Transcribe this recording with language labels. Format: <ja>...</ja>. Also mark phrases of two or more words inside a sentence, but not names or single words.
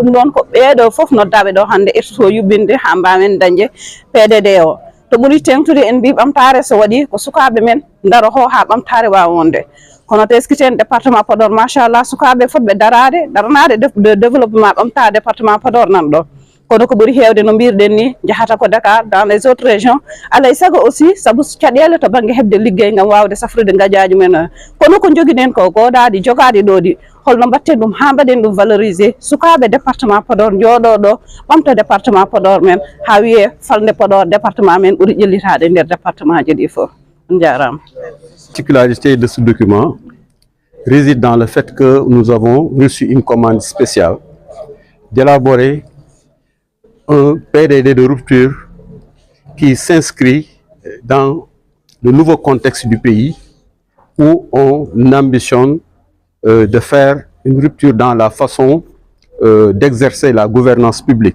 <ff>Ɗum ɗon ko ɓeɗo foof noddaɓe ɗo hande ettoto yubbinde ha mbawen dañde PDD o. To ɓuuri tengtude en mbi ɓamtare so waɗi ko sukaɓe men daro ho ha ɓamtare wawa wonde. Kono teskiten département Podor machallah sukaɓe fotɓe daranade</ff> <fr>de développement</fr> <ff>ɓamta département Podor nan ɗo. Kono ko ɓuuri hewde no mbirɗen ni jahata ko Dakar</ff> <fr>dans les autres régions</fr> <ff>alay saago aussi saabu caɗele to banggue hebde liggey gam wawde safrude gaƴaji men. Kono ko joguiɗen ko goɗaɗi jogade ɗo ɗi holno mbatten ɗum ha mbaɗen ɗum valorisé sukaɓe département Podor jooɗo ɗo ɓamta département Podor men ha wiye falde Podor département men ɓuuri ƴellitade nder département ji ɗi foof. On jarama.</ff> <fr>La particularité de ce document réside dans le fait que nous avons reçu une commande spéciale d'élaborer un PDD de rupture qui s'inscrit dans le nouveau contexte du pays où on ambitionne de faire une rupture dans la façon d'exercer la gouvernance publique.</fr>